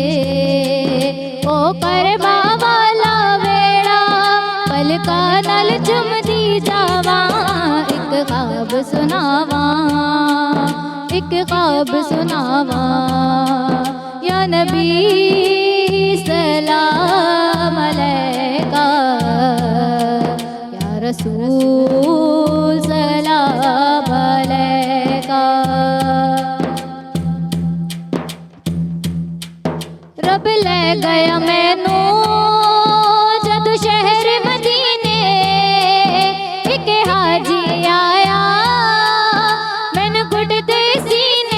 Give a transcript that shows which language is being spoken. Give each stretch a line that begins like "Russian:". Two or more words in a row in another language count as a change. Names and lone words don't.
Punjabi: او کربا والا ویڑا پلکا نال چمدی جاوا، ایک خواب سناوا، ایک خواب سناوا.
Arabic: يا نبي سلام عليك، يا رسول سلام عليك.
Punjabi: رب لے گیا مینوں جد شہر مدینے، ایک حاجی آیا مینوں گھٹتے سینے.